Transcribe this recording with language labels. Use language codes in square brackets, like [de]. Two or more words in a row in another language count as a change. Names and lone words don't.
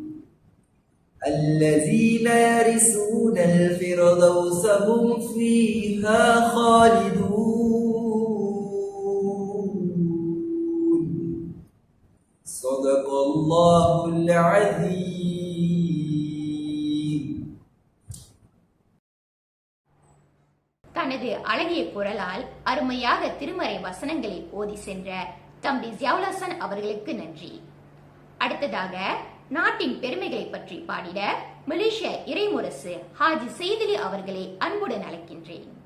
[ar] الذين يرثون الفردوس هم فيها خالدون صدق الله العظيم. [ta] தனது அழகிய குரலால் அருமையாக திருமறை வசனங்களை ஓதி சென்ற தம்பி ஜியாவுல் ஹசன் அவர்களுக்கு நன்றி. அடுத்ததாக நாட்டின் பெருமைகளை பற்றி பாடிட மலேசிய இறைமுரசு ஹாஜி செய்திலி அவர்களை அன்புடன் அழைக்கின்றேன்.